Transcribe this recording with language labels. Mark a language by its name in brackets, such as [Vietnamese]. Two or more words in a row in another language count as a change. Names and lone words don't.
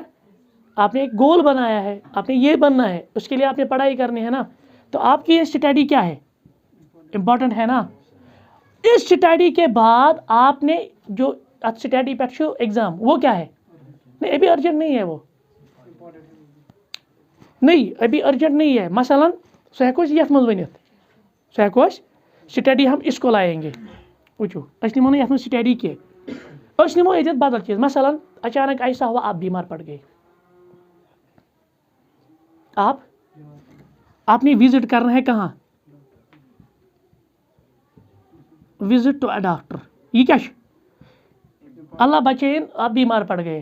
[Hindi] आपने एक गोल बनाया है, आपने ये बनना है, उसके लिए आपने पढ़ाई करनी है ना। तो आपकी ये स्टडी क्या है? इम्पॉर्टेंट है ना। इस स्टडी के बाद आपने जो स्टडी पे एग्जाम वो क्या है? नहीं अभी अर्जेंट नहीं है, वो नहीं अभी अर्जेंट नहीं है। [Kashmiri] मसलन सह यथ मज वन सह स्टडी [Hindi] हम इसको लाएंगे। [Kashmiri] वुचो नमो ना यथ स्टडी की नमो ये बदल चीज। [Hindi] मसलन अचानक ऐसा हुआ आप बीमार पड़ गए, आपने विजिट करना है कहाँ? [English] visit to a doctor. [Hindi] ये क्या अल्लाह बचे आप बीमार पड़ गए।